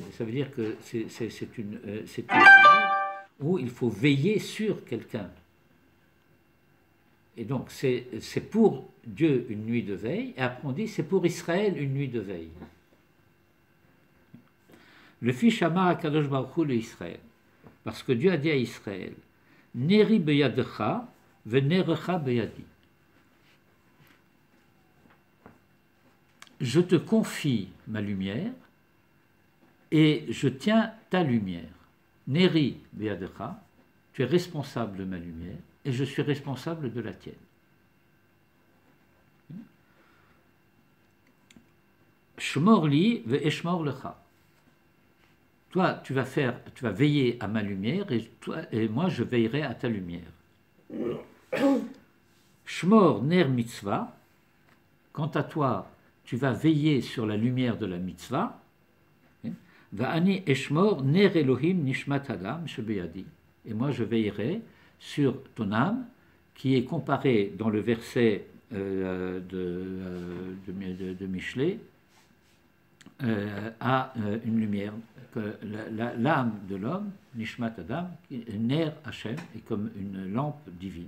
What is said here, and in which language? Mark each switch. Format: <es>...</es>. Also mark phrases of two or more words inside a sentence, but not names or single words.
<fr>Ça veut dire que c'est une nuit où il faut veiller sur quelqu'un. Et donc, c'est pour Dieu une nuit de veille, et après on dit c'est pour Israël une nuit de veille.</fr> <he>Le fils אמר הקדוש ברוך הוא לישראל,</he> <fr>parce que Dieu a dit à Israël,</fr> <he>נרי בידך ונרך בידי.</he> <fr>Je te confie ma lumière et je tiens ta lumière.</fr> <he>נרי בידך,</he> <fr>tu es responsable de ma lumière et je suis responsable de la tienne.</fr> <he>שמור לי ואשמור לך.</he> <fr>Toi, tu vas veiller à ma lumière et moi, je veillerai à ta lumière.</fr> <he>שמור נר מצוה.</he> <fr>Quant à toi, tu vas veiller sur la lumière de la mitzvah.</fr> <he>ואני אשמור נר אלהים נשמת אדם שבידי.</he> <fr>Et moi, je veillerai sur ton âme, qui est comparée dans le verset de Michelet à une lumière. Que l'âme de l'homme,</fr> <he>נשמת אדם נר השם,</he> <fr>est comme une lampe divine.</fr>